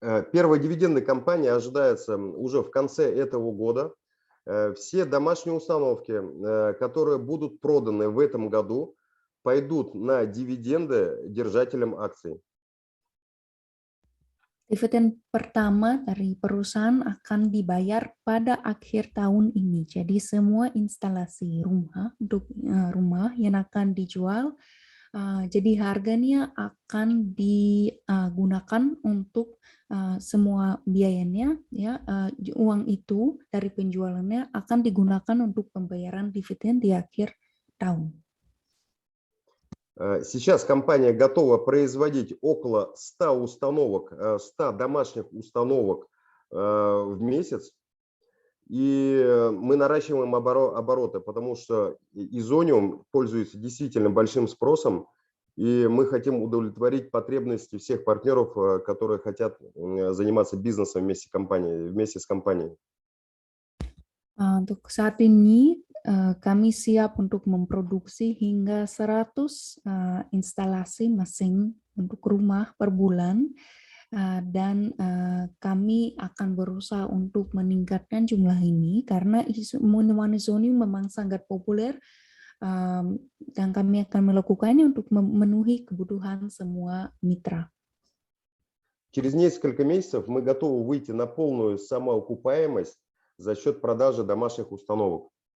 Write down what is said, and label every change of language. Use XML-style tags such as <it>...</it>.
<ru>Первая дивидендная кампания ожидается уже в конце этого года. Все домашние установки, которые будут проданы в этом году, пойдут на дивиденды держателям акций.</ru> <id>Dividen pertama dari perusahaan akan dibayar pada akhir tahun ini. Jadi semua instalasi rumah yang akan dijual, jadi harganya akan digunakan untuk semua biayanya, ya, uang itu dari penjualannya akan digunakan untuk pembayaran dividen di akhir tahun.</id> <ru>Сейчас компания готова производить около 100 установок, 100 домашних установок в месяц. И мы наращиваем обороты, потому что Изониум пользуется действительно большим спросом, и мы хотим удовлетворить потребности всех партнеров, которые хотят заниматься бизнесом вместе с компанией.</ru> <id>Untuk saat ini kami siap untuk memproduksi hingga 100 instalasi mesin untuk rumah per bulan, dan kami akan berusaha untuk meningkatkan jumlah ini karena minuman Isonium memang sangat populer, dan kami akan melakukannya untuk memenuhi kebutuhan semua mitra.</id> <ru>Через несколько месяцев мы готовы выйти на полную самоокупаемость за счет продажи домашних установок.</ru>